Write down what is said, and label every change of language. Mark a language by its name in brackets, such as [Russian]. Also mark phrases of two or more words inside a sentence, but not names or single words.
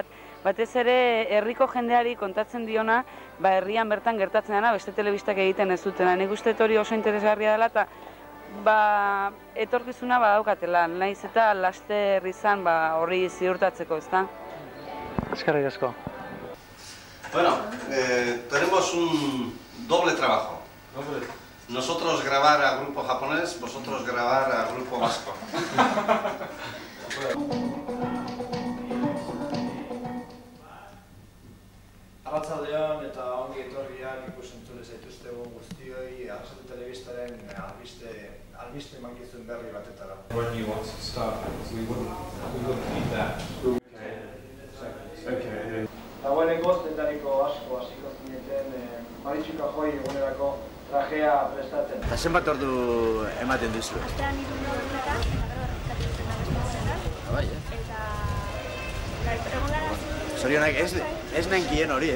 [Basque] Batez ere herriko jendeari kontatzen diona, herrian bertan gertatzen dena beste telebistak egiten ez dutena. Nik uste hori oso interesgarria dela eta etorkizuna badaukatela, nahiz eta laster izan horri ziurtatzeko, ezta? Eskerrik asko. [Spanish] Bueno, tenemos un doble trabajo. Nosotros grabar a grupo japonés, vosotros grabar a grupo vasco. [Basque] Arratsaldeon eta ongi etorriak ikusentzule zaituztegun guztioi Arrasate Telebistaren albiste emankizun berri batetara. [English] When you want to start, we wouldn't need that. Okay. [Basque] Dagoeneko dendariko asko hasiko zineten Maritxuka joi egunerako trajea prestatzen. Eta zenbat ordu ematen duzu? Astean 3 orduetan, eta gero Bai, Zorionak, ez nenkien hori,